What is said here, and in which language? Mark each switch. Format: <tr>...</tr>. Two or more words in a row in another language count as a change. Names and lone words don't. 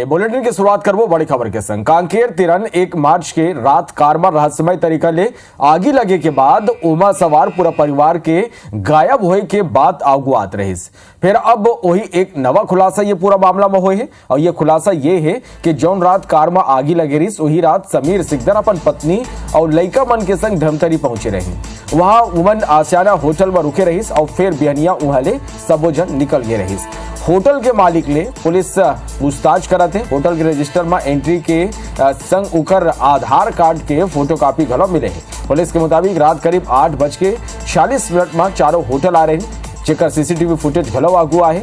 <hne>बुलेटिन की शुरुआत करबो बड़ी खबर के संग। कांकेर तिरन 1 मार्च के रात कार में रहस्यमय तरीका ले आगी लगे के बाद उमा सवार पूरा परिवार के गायब होए के बाद अगुआत रहिस। फिर अब वही एक नवा खुलासा ये पूरा मामला में हुए है और ये खुलासा ये है कि जौन रात कार में आगी लगे रही वही रात समीर सिकदर अपन पत्नी और लड़का मन के संग धमतरी पहुंचे रही। वहां वुमन आसियाना होटल में रुके रही और फिर बिहनिया उहले सबो जन निकल गए रही। होटल के मालिक ले पुलिस पूछताछ करत है। होटल के रजिस्टर में एंट्री के संग उकर आधार कार्ड के फोटोकॉपी घलो मिले है। पुलिस के मुताबिक रात करीब 8:40 में चारों होटल आ रहे जेकर सीसीटीवी फुटेज घलो आगू है।</hne>